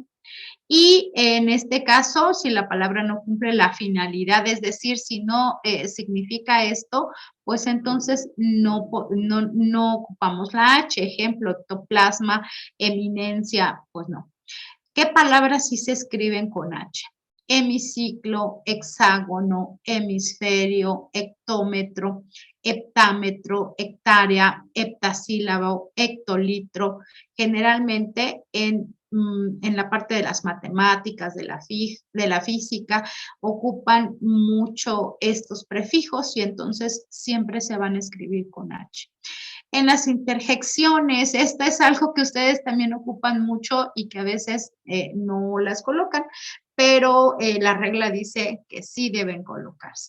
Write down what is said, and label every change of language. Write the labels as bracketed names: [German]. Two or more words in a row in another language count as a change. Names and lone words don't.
[Spanish] Y en este caso, si la palabra no cumple la finalidad, es decir, si no significa esto, pues entonces no ocupamos la H. Ejemplo, ectoplasma, eminencia, pues no. ¿Qué palabras sí se escriben con H? hemiciclo, hexágono, hemisferio, hectómetro, heptámetro, hectárea, heptasílabo, hectolitro. Generalmente en la parte de las matemáticas, de la física, ocupan mucho estos prefijos y entonces siempre se van a escribir con H. En las interjecciones, esta es algo que ustedes también ocupan mucho y que a veces no las colocan, pero la regla dice que sí deben colocarse.